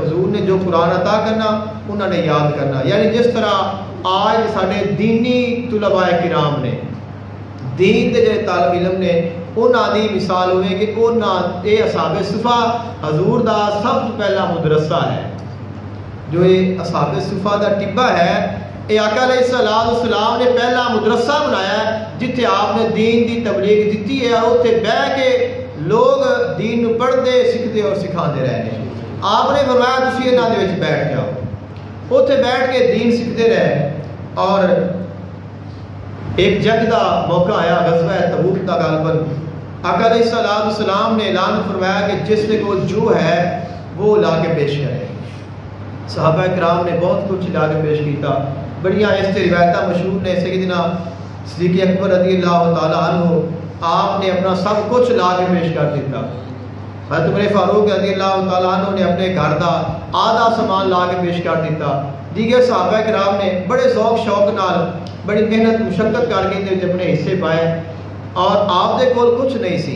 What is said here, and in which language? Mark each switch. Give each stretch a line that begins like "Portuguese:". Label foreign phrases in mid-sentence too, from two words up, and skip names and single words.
Punjabi: حضور نے جو قرآن عطا کرنا انہوں نے یاد کرنا، یعنی جس طرح آج سارے دینی طلباء کرام نے، دین دے جڑے طالب علم نے، انہاں دی مثال ہوئے کہ انہاں اے اصحاب صفہ حضور دا سب تو پہلا مدرسہ ہے۔ جو یہ اصحاب صفہ دا ٹبا ہے، یہ آقا
Arabic: علیہ السلام
Punjabi: نے پہلا مدرسہ بنایا ہے، جتھے آپ نے دین دی تبلیغ دیتی ہے، اور اتنے بہ کے لوگ دین نو پڑھتے، سیکھتے اور سکھاتے رہے۔ آپ نے فرمایا تسی انہاں دے وچ بیٹھ جاؤ، اتنے بیٹھ کے دین سیکھتے رہے۔
Urdu: اور ایک جنگ دا موقع آیا، غزوہ تبوک کا غالباً، آقا
Arabic: علیہ السلام
Urdu: نے اعلان فرمایا کہ جس کے کول جو ہے وہ لا کے پیش کرے۔
Punjabi: صحابہ کرام نے بہت کچھ لا کے پیش کیتا، بڑیاں اس سے روایتیں مشہور نے۔ سیدنا صدیق اکبر
Arabic: رضی اللہ تعالیٰ عنہ،
Punjabi: آپ نے اپنا سب کچھ لا کے پیش کر دیتا۔ حضرت عمر فاروق
Arabic: رضی اللہ تعالیٰ عنہ
Punjabi: نے اپنے گھر دا آدھا سامان لا کے پیش کر دیتا۔ دیگر صحابہ کرام نے بڑے ذوق شوق نال بڑی محنت مشقت کر کے اپنے حصے پائے، اور آپ دے کول کچھ نہیں سی۔